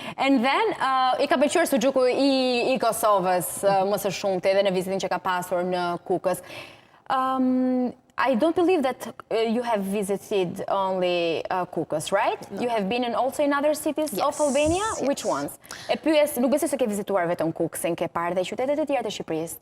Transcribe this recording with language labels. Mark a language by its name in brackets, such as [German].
[English] And then, [Albanian] I ka pëlqyer sujuku I Kosovës më së shumti edhe në vizitin që ka pasur në Kukës. [English] I don't believe that you have visited only Kukës, right? No. You have been also in other cities of Albania? Yes. Which ones? [Albanian] E pyes, nuk besoj se ke vizituar vetëm Kukësin, ke parë dhe qytetet e tjera të Shqipërisë.